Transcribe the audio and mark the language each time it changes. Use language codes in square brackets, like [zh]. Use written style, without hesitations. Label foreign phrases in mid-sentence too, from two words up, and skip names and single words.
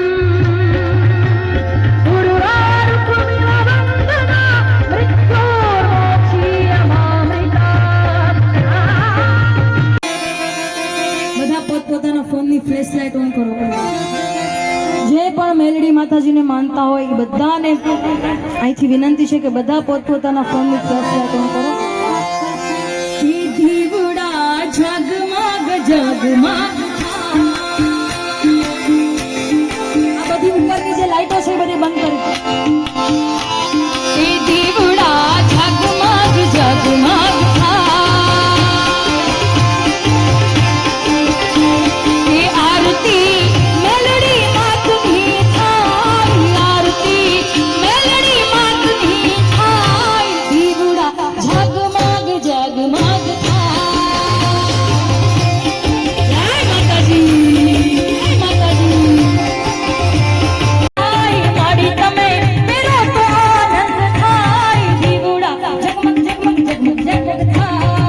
[sa] उर्वारुकमिव वन्दना मृत्योर्मोक्षीयमामृतात्। [gu] બધા પોતપોતાના ફોનની ફ્લેશ લાઇટ ઓન કરો. જે પણ મેલડી માતાજીને માનતા હોય એ બધાને અહીંથી વિનંતી છે કે બધા પોતપોતાના ફોનની ફ્લેશ લાઇટ ઓન કરો. દીવડા જગમગ જગમગ આ બધી ઉપરની જે લાઈટો છે એ બધી બંધ કરી. દીવડા જગમગ જગમગ આરતી મેલડી માતની થાય, આરતી મેલડી માતની થાય, દીવડા જગમગ જગમગ થાય। જય માતાજી, જય માતાજી। થાય માડી તમે મેરો તો આનંદ થાય, દીવડા જગમગ જગમગ જગમગ જગમગ થાય।